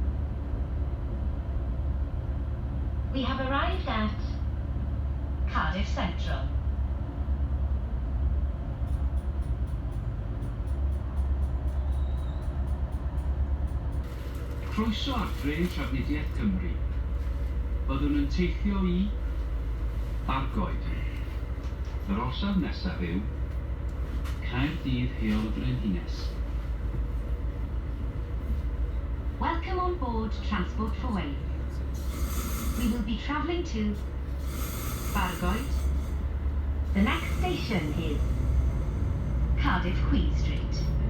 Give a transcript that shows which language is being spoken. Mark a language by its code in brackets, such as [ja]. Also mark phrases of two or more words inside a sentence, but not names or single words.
[en] We have arrived at Cardiff Central. [cy] Croeso adre i Trafnidiaeth Cymru. Byddwn yn teithio i Bargoed. Yr orsaf nesaf yw Caerdydd Heol y Brenhines. [en] Welcome on board Transport for Wales. We will be travelling to Bargoed. The next station is Cardiff Queen Street.